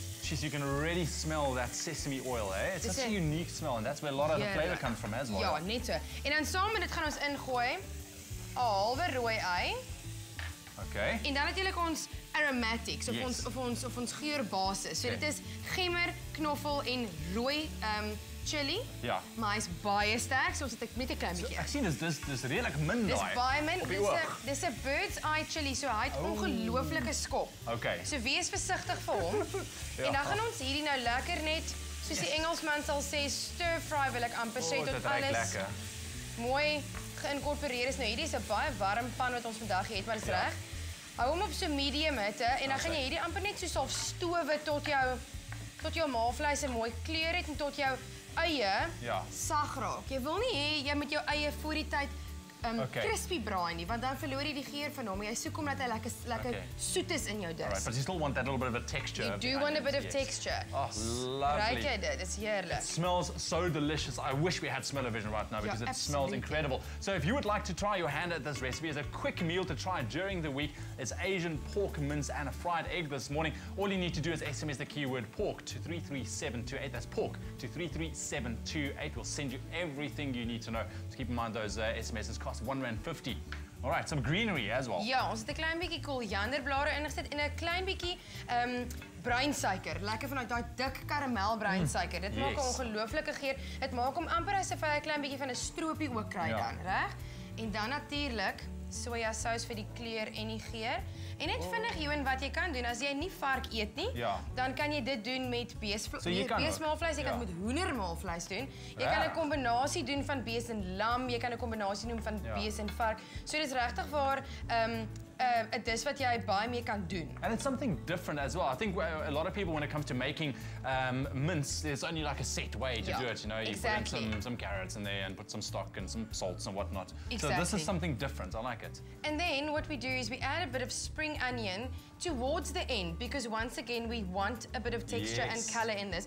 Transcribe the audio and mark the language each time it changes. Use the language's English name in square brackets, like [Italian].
[English] Jeez, you can already smell that sesame oil, eh? It's such a unique smell, and that's where a lot of the flavor comes from as well. [Afrikaans] Ja, net so. En dan saam met dit gaan ons ingooi 'n halwe rooi ei. [English] Okay. [Afrikaans] En dan natuurlik ons aromatics of ons geurbasis. So dit is gemmer, knoffel en rooi chili. Ja. Maar hy's baie sterk, so ons het net 'n klein bietjie. Ek sien dis redelik min daai. Dis baie min. Dis 'n bird's eye chili, so hy het ongelooflike skop. [English] Okay. [Afrikaans] So wees versigtig vir hom. En dan gaan ons hierdie nou lekker net, soos die Engelsman sal sê, stir fry wil ek amper sê tot alles mooi geïnkorporeer is. Nou hierdie is 'n baie warm pan wat ons vandag het, maar dis reg. Hou hom op so medium hitte en dan gaan jy hierdie amper net so half stowe tot jou maalvleis 'n mooi kleur het en tot jou eie sag raak. Jy wil nie hê jy moet jou eie voor die tyd crispy braai nie, want dan verloor jy die geur van hom. Jy soek hom dat hy lekker soet is in jou dis. [English] Alright, but you still want that little bit of a texture. You do want a bit of texture. Oh, lovely. [Afrikaans] Ruik jy dit? Dis heerlik. [English] It smells so delicious. I wish we had smell-o-vision right now because it smells incredible. So if you would like to try your hand at this recipe as a quick meal to try during the week, it's Asian pork mince and a fried egg this morning. All you need to do is SMS the keyword pork to 33728. That's pork to 33728. We'll send you everything you need to know. So keep in mind those SMSs cost R1.50. All right, some greenery as well. [Afrikaans] Ja, ons het 'n klein bietjie korianderblare ingesit en 'n klein bietjie bruinsuiker. Lekker vanuit daai dik karamelbruinsuiker. Dit maak 'n ongelooflike geur. Dit maak hom amper asof hy 'n klein bietjie van 'n stroopie ook kry dan, reg? En dan natuurlik sojasous vir die kleur en die geur. En net vinnig Johan wat jy kan doen as jy nie vark eet nie, dan kan jy dit doen met beesmaalvleis, jy kan dit met hoendermaalvleis doen. Jy kan 'n kombinasie doen van bees en lam, jy kan 'n kombinasie doen van bees en vark. So dis regtig waar 'n dis wat jy baie mee kan doen. [English] And it's something different as well. I think a lot of people, when it comes to making mince, there's only like a set way to do it. You know, you put in some carrots in there and put some stock and some salts and whatnot. So this is something different. I like it. And then what we do is we add a bit of spring onion towards the end because once again we want a bit of texture and color in this.